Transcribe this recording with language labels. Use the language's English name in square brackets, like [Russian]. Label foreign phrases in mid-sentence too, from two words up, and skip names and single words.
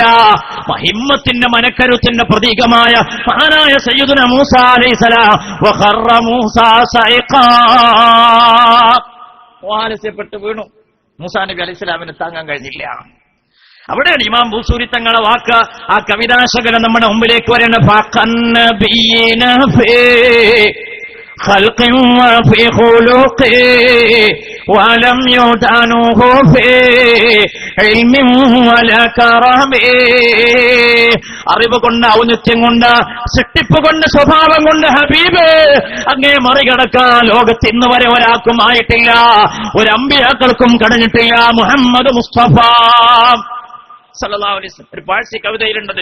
[Malayalam] ഹിമ്മത്തിന്റെ മനക്കരുത്തിന്റെ പ്രതീകമായ മഹാനായ [Arabic] سيدنا موسى عليه السلام وخر موسى صعقا, [Malayalam] ആലസ്യപ്പെട്ട് വീണു. മൂസാ നബി അലൈഹി സ്വലാമിന് താങ്ങാൻ കഴിഞ്ഞില്ല. അവിടെയാണ് ഇമാം ബൂസൂരി തങ്ങളെ വാക്ക്, ആ കവിതാശകലം നമ്മുടെ മുമ്പിലേക്ക് വരേണ്ട. [Arabic] خلق وفي خلق ولم يدانه في علم ولا كرم, [Malayalam] അറിവ് കൊണ്ട്, ഔന്നത്യം കൊണ്ട്, സൃഷ്ടിപ്പ് കൊണ്ട്, സ്വഭാവം കൊണ്ട് ഹബീബ് അങ്ങേ മറികടക്കാൻ ലോകത്ത് ഇന്ന് വരെ ഒരാൾക്കും ആയിട്ടില്ല, ഒരു അമ്പിയാക്കൾക്കും കഴിഞ്ഞിട്ടില്ല. മുഹമ്മദ് മുസ്തഫ [Arabic] صلى الله عليه وسلم [Malayalam] ഒരു പാഴ്സി കവിതയിലുണ്ടത്.